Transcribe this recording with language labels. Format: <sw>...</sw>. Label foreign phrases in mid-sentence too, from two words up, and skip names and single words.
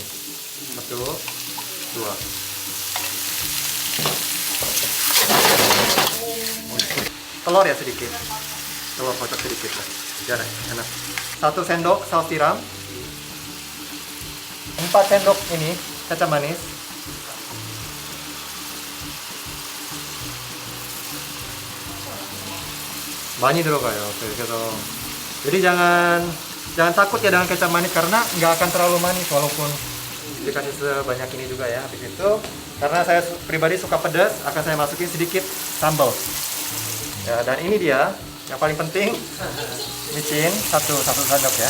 <id>Betul. 2. Telur ya sedikit. Telur kocok sedikit lah. Biar enak. 1 sendok saus tiram. 4 sendok ini kecap manis.</id> <ko>많이 들어가요.</ko> <id>그래서 jadi jangan takut ya dengan kecap manis, karena nggak akan terlalu manis walaupun dikasih sebanyak ini juga ya. Habis itu karena saya pribadi suka pedas, akan saya masukin sedikit sambal. Ya, dan ini dia yang paling penting, micin satu sendok ya.</id>